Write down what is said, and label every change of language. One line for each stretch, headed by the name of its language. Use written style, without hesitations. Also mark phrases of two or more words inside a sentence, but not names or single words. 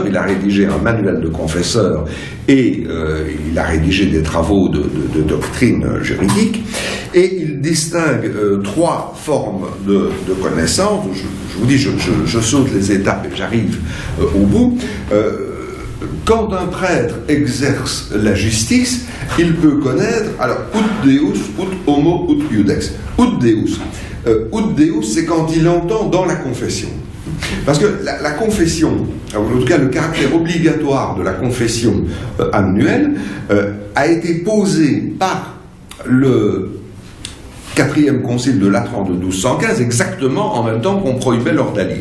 French: Il a rédigé un manuel de confesseur et il a rédigé des travaux de doctrine juridique, et il distingue trois formes de connaissances. Je vous dis, je saute les étapes et j'arrive au bout. Quand un prêtre exerce la justice, il peut connaître, alors,
Latin: ut Deus, ut homo, ut iudex. Ut Deus. Ut Deus,
French: c'est quand il entend dans la confession. Parce que la confession, en tout cas le caractère obligatoire de la confession annuelle, a été posé par le 4e concile de Latran de 1215, exactement en même temps qu'on prohibait l'ordalie.